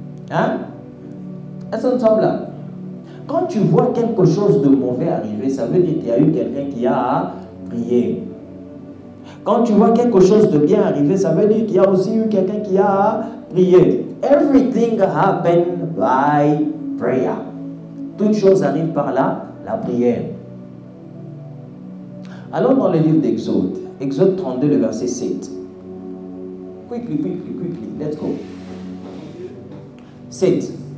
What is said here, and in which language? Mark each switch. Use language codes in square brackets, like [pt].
[fr] Hein? Est-ce que nous sommes là? Quand tu vois quelque chose de mauvais arriver, ça veut dire qu'il y a eu quelqu'un qui a prié. Quand tu vois quelque chose de bien arriver, ça veut dire qu'il y a aussi eu quelqu'un qui a prié. [en] Everything happens by prayer. [fr] Toute chose arrive par la prière. Allons dans le livre d'Exode. Exode 32, le verset 7. [en] Quickly, let's go. [fr] 7.